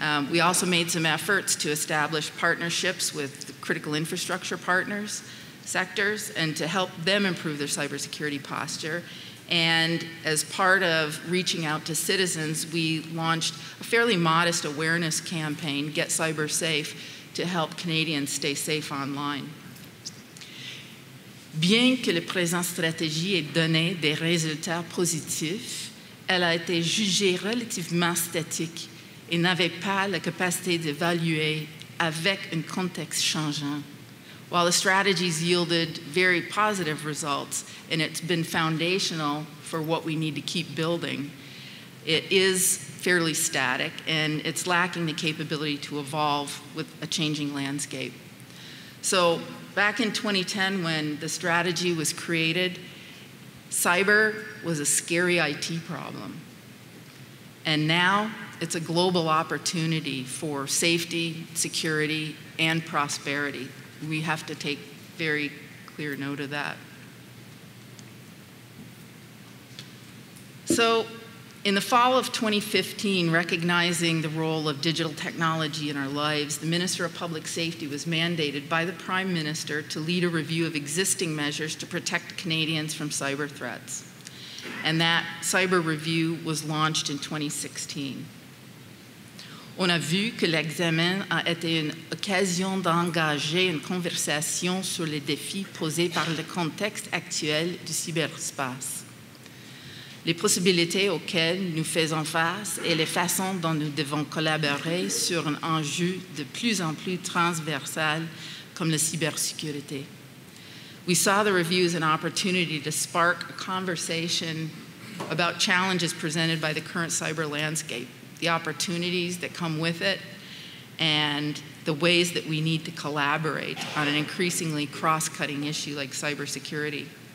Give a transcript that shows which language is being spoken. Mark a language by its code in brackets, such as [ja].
[en] We also made some efforts to establish partnerships with critical infrastructure partners, sectors, and to help them improve their cybersecurity posture. And as part of reaching out to citizens, we launched a fairly modest awareness campaign, Get Cyber Safe, to help Canadians stay safe online. [fr] Bien que la présente stratégie ait donné des résultats positifs, elle a été jugée relativement statique et n'avait pas la capacité d'évaluer avec un contexte changeant. [en] While the strategies yielded very positive results, and it's been foundational for what we need to keep building, it is fairly static, and it's lacking the capability to evolve with a changing landscape. So back in 2010, when the strategy was created, cyber was a scary IT problem. And now it's a global opportunity for safety, security, and prosperity. We have to take very clear note of that. So in the fall of 2015, recognizing the role of digital technology in our lives, the Minister of Public Safety was mandated by the Prime Minister to lead a review of existing measures to protect Canadians from cyber threats. And that cyber review was launched in 2016. [fr] On a vu que l'examen a été une occasion d'engager une conversation sur les défis posés par le contexte actuel du cyberspace, les possibilités auxquelles nous faisons face et les façons dont nous devons collaborer sur un enjeu de plus en plus transversal comme la cybersécurité. [en] We saw the review as an opportunity to spark a conversation about challenges presented by the current cyber landscape, the opportunities that come with it, and the ways that we need to collaborate on an increasingly cross-cutting issue like cybersecurity.